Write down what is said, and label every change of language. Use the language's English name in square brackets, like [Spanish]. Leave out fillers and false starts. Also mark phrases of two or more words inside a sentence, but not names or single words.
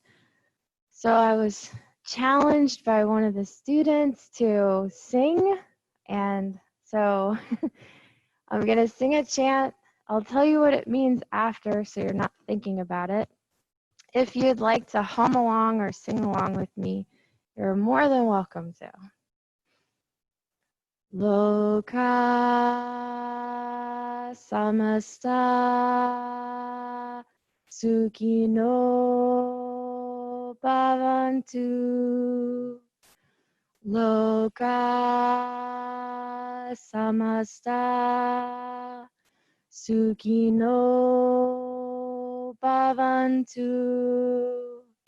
[English] So I was challenged by one of the students to sing, and so I'm going to sing a chant. I'll tell you what it means after so you're not thinking about it. If you'd like to hum along or sing along with me, you're more than welcome to. [Sanskrit] Loka samasta sukino bhavantu. Loka samasta sukino bhavantu.